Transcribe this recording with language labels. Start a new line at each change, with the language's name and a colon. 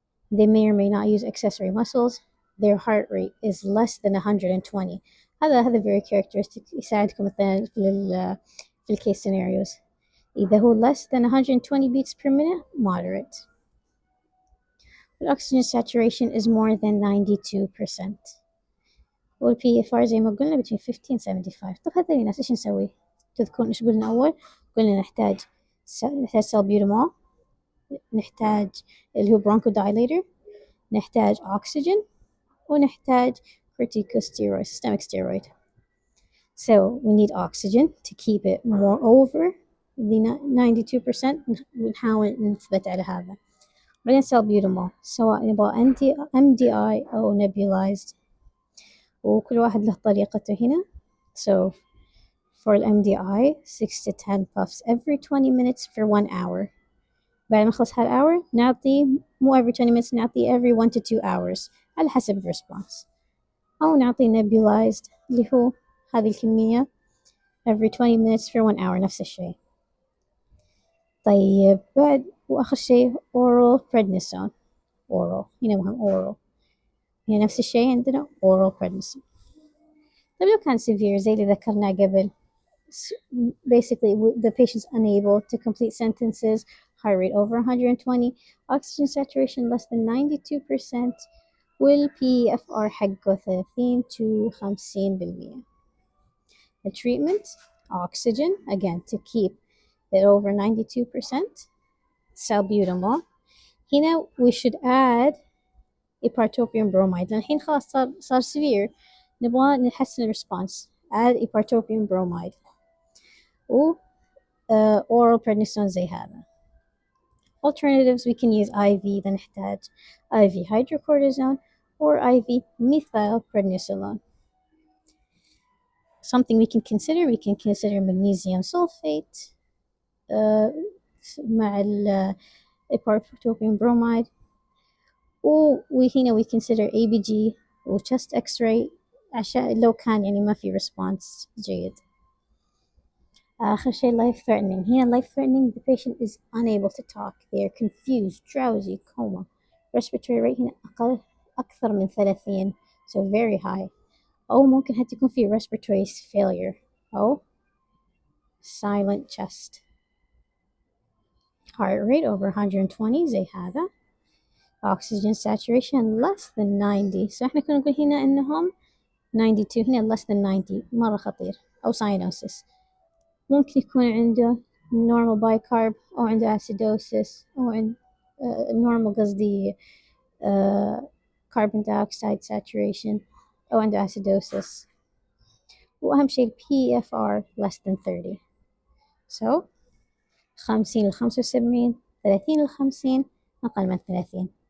English: They may or may not use accessory muscles. Their heart rate is less than 120.
Arabic: هذا
English: very characteristic
Arabic: يساعدكم مثلا في case scenarios.
English: إذا هو less than 120 beats per minute, moderate. The oxygen saturation is more than 92%.
Arabic: والPFR زي ما قلنا
English: between 50 and 75.
Arabic: طب هذول الناس إيش نسوي؟ تذكرون إيش قلنا أول؟ قلنا نحتاج salbutamol، نحتاج اللي هو bronchodilator، نحتاج أكسجين، ونحتاج corticosteroid, systemic steroid.
English: So we need oxygen to keep it more over the 92%.
Arabic: نحاول نثبت على هذا. بعدين salbutamol سواء نبغى MDI أو nebulized، وكل واحد له طريقته هنا.
English: So for MDI 6 to 10 puffs every 20 minutes for 1 hour.
Arabic: بعد ما نخلص هالhour نعطي مو
English: every 20 minutes
Arabic: نعطي
English: every 1 to 2 hours
Arabic: على حسب الريسبونس. أو نعطي nebulized اللي هو هذه الكمية
English: every 20 minutes for 1 hour
Arabic: نفس الشيء. طيب بعد وآخر شيء oral prednisone. oral هنا مهم oral هنا نفس الشيء عندنا oral prednisone. طيب لو كان severe زي اللي ذكرناه قبل
English: basically the patient's unable to complete sentences, heart rate over 120, oxygen saturation less than 92%, والPFR حقه 30 to 50%. The treatment, oxygen, again to keep it over 92%, salbutamol. هنا we should add ipratropium bromide.
Arabic: لأن الحين خلاص صار severe نبغى نحسن الريسبونس.
English: add ipratropium bromide. و oral prednisone زي هذا. Alternatives we can use IV
Arabic: إذا نحتاج
English: IV hydrocortisone or IV methylprednisolone. Something we can consider magnesium sulfate مع ال ipratropium bromide.
Arabic: وهنا
English: we consider
Arabic: ABG و chest x-ray عشان لو كان يعني ما في response جيد. آخر شيء
English: life threatening. هنا life threatening the patient is unable to talk. They are confused, drowsy, coma. Respiratory rate
Arabic: هنا أكثر من
English: 30 so very high.
Arabic: أو ممكن حتى يكون في respiratory failure أو silent chest.
English: Heart rate over 120 زي هذا. Oxygen saturation less than 90.
Arabic: So احنا كنا نقول هنا إنهم 92 هنا less than 90 مرة خطير أو cyanosis. ممكن يكون عنده normal bicarb أو عنده acidosis أو عنده normal قصدي
English: uh, carbon dioxide saturation أو عنده acidosis.
Arabic: وأهم شيء ال PFR less than 30. So 50 ل 75 30 ل 50 أقل من 30.